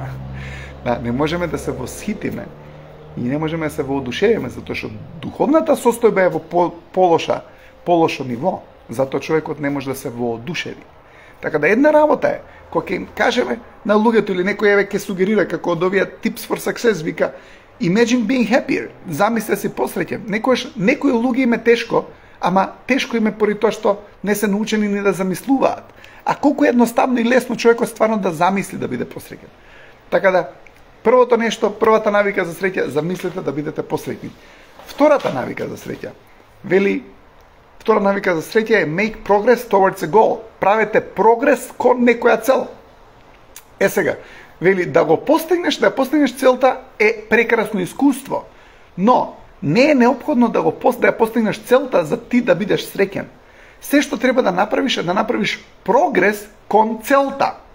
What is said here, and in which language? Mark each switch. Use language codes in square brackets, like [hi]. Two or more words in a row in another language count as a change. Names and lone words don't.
[mk] Да, не можеме да се восхитиме и не можеме да се воодушевиме, затоа што духовната состојба е во полошо ниво, затоа човекот не може да се воодушеви. Така да една работа е, кога ќе им кажеме на луѓето или некој ќе сугерира како од овие [en] tips for success, [mk] вика, [en] imagine being happier, [mk] замисли си посреќен. Некои луѓе им е тешко, ама тешко им е поради тоа што не се научени ни да замислуваат. А колку едноставно и лесно човекот стварно да замисли да биде посреќен. Така да, првото нешто, првата навика за среќа, замислете да бидете посреќни. Втората навика за среќа, втора навика за среќа е [en] make progress towards a goal. [mk] Правете прогрес кон некоја цел. Сега, вели, да постигнеш целта е прекрасно искуство, но не е неопходно да ја постигнеш целта за ти да бидеш среќен. Се што треба да направиш е да направиш прогрес кон целта.